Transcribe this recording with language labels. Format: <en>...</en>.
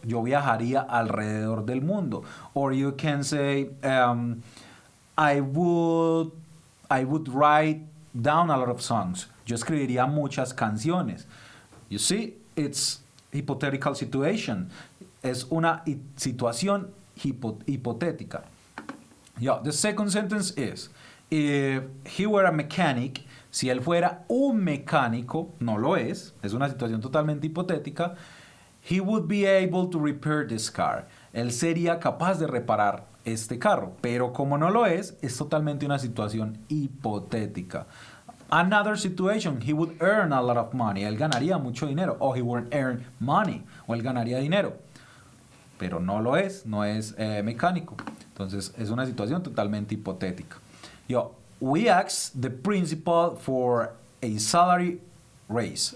<es>Yo viajaría alrededor del mundo.</es> <en>Or you can say, I would write down a lot of songs.</en> <es>Yo escribiría muchas canciones.</es> <en>You see, it's hypothetical situation.</en> <es>Es una situación hipotética.</es> <en>Yeah, the second sentence is, if he were a mechanic,</en> <es>si él fuera un mecánico, no lo es una situación totalmente hipotética,</es> <en>he would be able to repair this car.</en> <es>Él sería capaz de reparar este carro, pero como no lo es totalmente una situación hipotética.</es> <en>Another situation, he would earn a lot of money.</en> <es>Él ganaría mucho dinero. O</es> <en>he would earn money.</en> <es>O él ganaría dinero. Pero no lo es. No es mecánico. Entonces, es una situación totalmente hipotética.</es> <en>We asked the principal for a salary raise.</en>